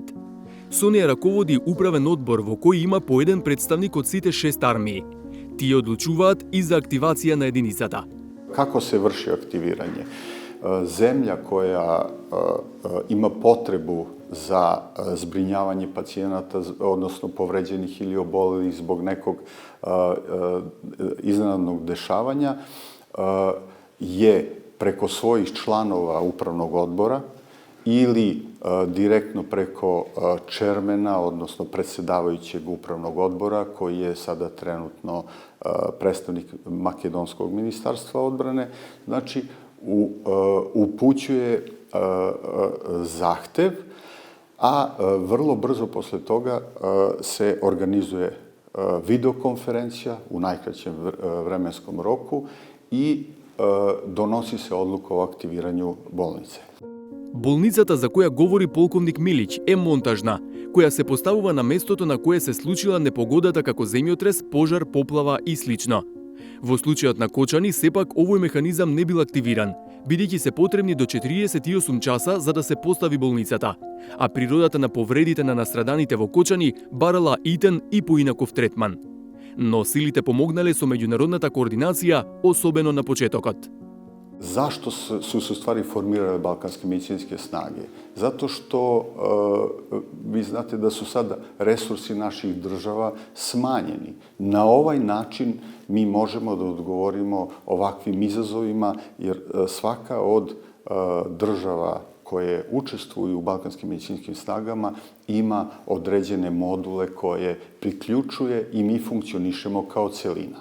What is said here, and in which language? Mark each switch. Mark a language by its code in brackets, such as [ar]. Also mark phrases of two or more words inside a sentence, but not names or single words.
[mk] Со неја раководи управен одбор во кој има по еден представник од сите 6 армии. Тие одлучуваат и за активација на единицата. Како се врши активирање? [sr] Земја која има потребу за збринјавање пациjenata, односно повреđenih или оболелih због неког изненадног дешавања, je preko svojih članova upravnog odbora ili direktno preko čermena, odnosno predsjedavajućeg upravnog odbora, koji je sada trenutno predstavnik Makedonskog ministarstva odbrane, znači upućuje zahtev, a vrlo brzo posle toga se organizuje videokonferencija u najkraćem vremenskom roku i доноси се одлука о активирању болнице. [mk] Болницата за која говори полковник Милич е монтажна, која се поставува на местото на кое се случила непогодата како земјотрес, пожар, поплава и слично. Во случајот на Кочани, сепак овој механизам не бил активиран, бидејќи се потребни до 48 часа за да се постави болницата, а природата на повредите на настраданите во Кочани барала итен и поинаков третман. Но силите помогнале со меѓународната координација, особено на почетокот. [sr] Зашто su se u stvari formirale balkanske medicinske snage? Zato što vi znate da su sada resursi naših država smanjeni. Na ovaj način mi možemo da odgovorimo ovakvim izazovima, jer svaka od država koje učestvuju u balkanskim medicinskim snagama ima određene module koje priključuje i mi funkcionišemo kao celina.